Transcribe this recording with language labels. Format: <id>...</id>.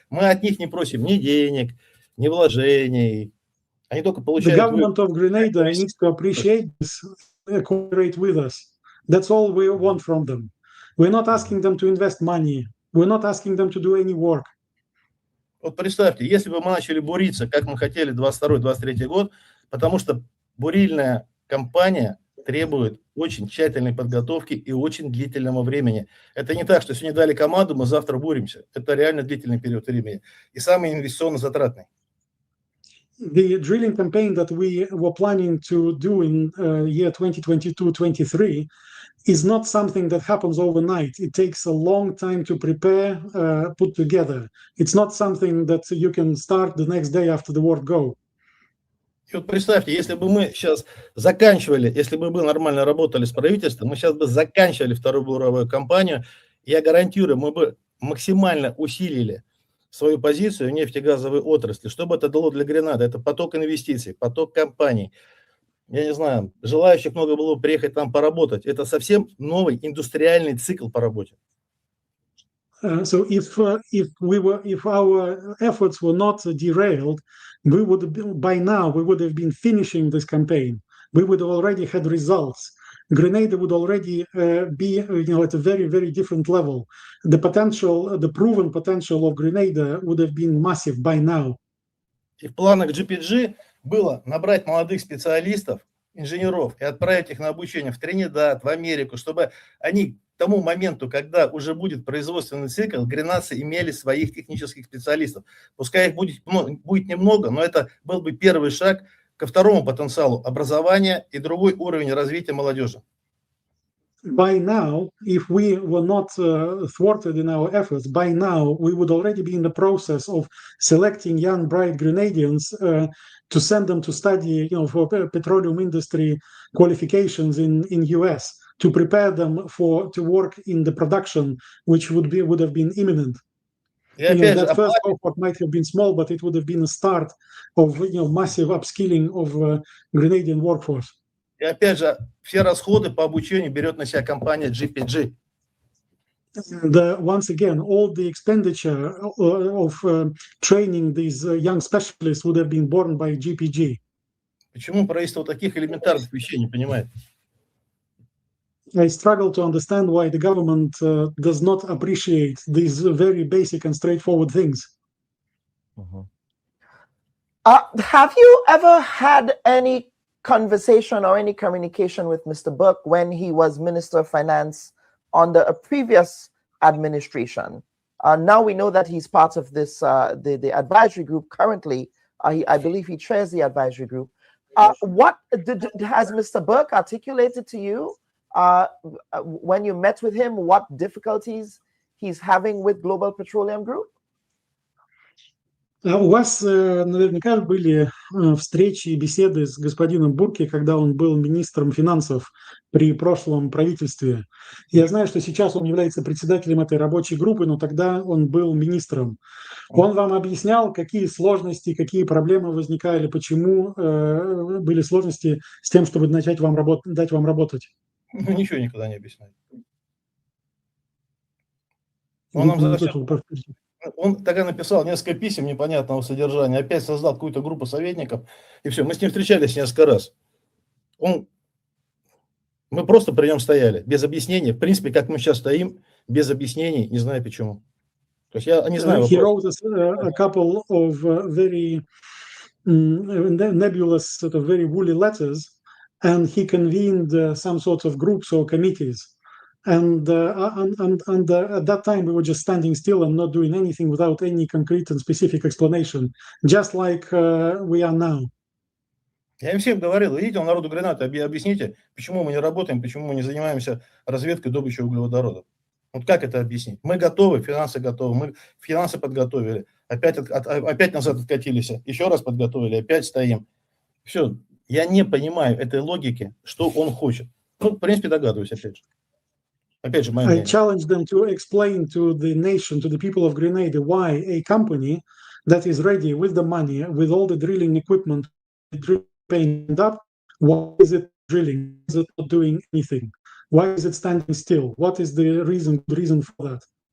<ru>Мы от них не просим ни денег, ни вложений. Они только получают...</ru> <en>The government of Grenada needs to appreciate this, cooperate with us. That's all we want from them. We're not asking them to invest money. We're not asking them to do any work.</en> <ru>Вот представьте, если бы мы начали буриться, как мы хотели 22-23 год, потому что бурильная компания требует очень тщательной подготовки и очень длительного времени. Это не так, что сегодня дали команду, мы завтра буримся. Это реально длительный период времени. И самый инвестиционно затратный.</ru> <en>The drilling campaign that we were planning to do in year 2022-23 is not something that happens overnight. It takes a long time to prepare, put together. It's not something that you can start the next day after the war go.</en> <ru>И вот представьте, если бы мы сейчас заканчивали, если бы мы нормально работали с правительством, мы сейчас бы заканчивали вторую буровую кампанию, я гарантирую, мы бы максимально усилили свою позицию в нефтегазовой отрасли. Что бы это дало для Гренады? Это поток инвестиций, поток компаний. Я не знаю, желающих много было бы приехать там поработать. Это совсем новый индустриальный цикл по работе.</ru> <en>So if our efforts were not derailed, we would by now we would have been finishing this campaign. We would have already had results. Grenada would already be, at a very, very different level. The potential, the proven potential of Grenada would have been massive by now.</en> <ru>И в планах GPG было набрать молодых специалистов, инженеров и отправить их на обучение в Тринидад, в Америку, чтобы они к тому моменту, когда уже будет производственный цикл, гренадцы имели своих технических специалистов. Пускай их будет немного, но это был бы первый шаг ко второму потенциалу образования и другой уровень развития молодежи.</ru> <en>By now, if we were not thwarted in our efforts, by now we would already be in the process of selecting young, bright Grenadians to send them to study, for petroleum industry qualifications in US, to prepare them to work in the production, which would have been imminent. That first cohort might have been small, but it would have been a start of massive upskilling of Grenadian workforce.</en> <ru>И опять же, все расходы по обучению берет на себя компания GPG.</ru> <en>Once again, all the expenditure of training these young specialists would have been borne by GPG.</en> <ru>Почему правительство таких элементарных вещей не понимает?</ru> <en>I struggle to understand why the government does not appreciate these very basic and straightforward things. Have you ever had any conversation or any communication with Mr. Burke when he was Minister of Finance under a previous administration? Now we know that he's part of this, the advisory group currently. I believe he chairs the advisory group. What has Mr. Burke articulated to you when you met with him, what difficulties he's having with Global Petroleum Group?</en> <ru>У вас наверняка были встречи и беседы с господином Бурке, когда он был министром финансов при прошлом правительстве. Я знаю, что сейчас он является председателем этой рабочей группы, но тогда он был министром. Он вам объяснял, какие сложности, какие проблемы возникали, почему были сложности с тем, чтобы начать дать вам работать? Ну, ничего никогда не объясняет. Он нам Он тогда написал несколько писем непонятного содержания, опять создал какую-то группу советников, и все. Мы с ним встречались несколько раз. Он Мы просто при нем стояли, без объяснений. В принципе, как мы сейчас стоим, без объяснений, не знаю почему. То есть я не знаю.</ru> <en>He wrote a couple of very nebulous, sort of very woolly letters, and he convened some sorts of groups or committees. And at that time, we were just standing still and not doing anything without any concrete and specific explanation, just like we are now.</en> <ru>Я им всем говорил, идите народу Гренады, объясните, почему мы не работаем, почему мы не занимаемся разведкой добычей углеводородов. Вот как это объяснить? Мы готовы, финансы готовы, мы финансы подготовили, опять назад откатились, еще раз подготовили, опять стоим. Все, я не понимаю этой логики, что он хочет. Ну, в принципе, догадываюсь, опять же. Опять же,</ru> <en>I challenge them to explain to the nation, to the people of Grenada, why a company that is ready with the money, with all the drilling equipment, painted up, why is it drilling? Is it not doing anything? Why is it standing still? What is the reason for that?</en>